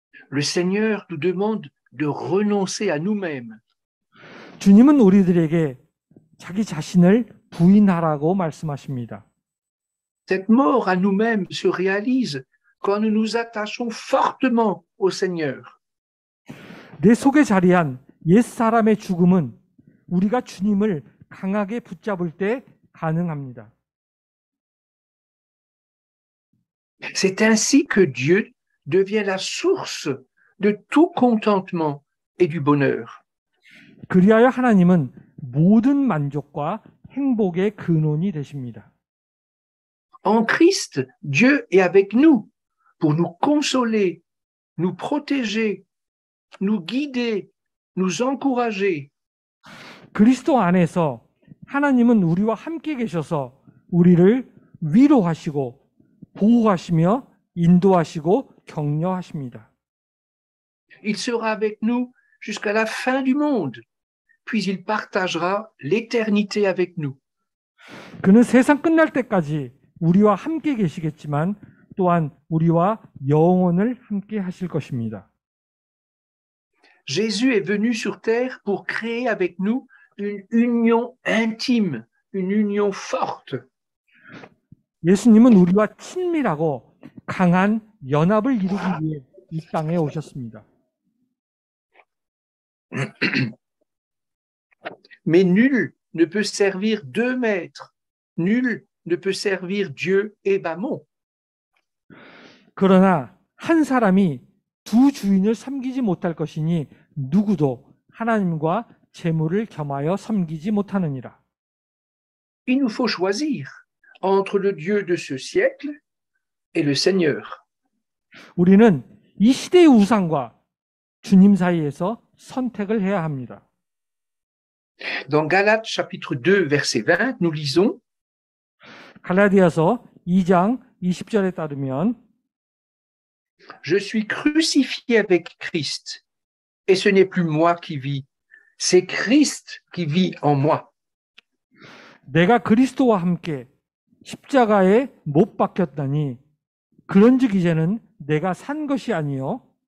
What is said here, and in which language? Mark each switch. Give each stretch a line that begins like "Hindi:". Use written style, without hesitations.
French: Le Seigneur nous demande de renoncer à nous-mêmes.
Korean: 주님은 우리들에게 자기 자신을 부인하라고 말씀하십니다.
French: Cette mort à nous-mêmes se réalise quand nous nous attachons fortement au Seigneur.
Korean: 내 속에 자리한 옛사람의 죽음은 우리가 주님을 강하게 붙잡을 때 가능합니다.
French: C'est ainsi que Dieu devient la source de tout contentement et du bonheur.
Korean: 그리하여 하나님은 모든 만족과 행복의 근원이 되십니다.
French: En Christ, Dieu est avec nous pour nous consoler, nous protéger, nous guider, nous encourager.
Korean: 그리스도 안에서 하나님은 우리와 함께 계셔서 우리를 위로하시고 보호하시며 인도하시고 격려하십니다.
French: Il sera avec nous jusqu'à la fin du monde puis il partagera l'éternité avec nous.
Korean: 그는 세상 끝날 때까지 우리와 함께 계시겠지만 또한 우리와 영원을 함께 하실 것입니다.
French: Jésus est venu sur terre pour créer avec nous une union intime, une union forte.
Korean: 예수님은 우리와 친밀하고 강한 연합을 이루기 위해 이 땅에 오셨습니다.
French: Mais nul ne peut servir deux maîtres. Nul ne peut servir Dieu et Mammon.
Korean: 그러나 한 사람이 두 주인을 섬기지 못할 것이니 누구도 하나님과 재물을 겸하여 섬기지 못하느니라.
French: Il nous faut choisir entre le Dieu de ce siècle et le Seigneur.
Korean: 우리는 이 시대의 우상과 주님 사이에서 선택을 해야 합니다.
French: Dans Galates chapitre 2 verset 20, nous lisons
Korean: 갈라디아서 2장 20절에 따르면
French: Je suis crucifié avec Christ, et ce n'est plus moi qui vis, c'est Christ qui vit en moi.
Korean: 내가 그리스도와 함께 십자가에 못 박혔다니 그런즉 이제는 내가 산 것이 아니요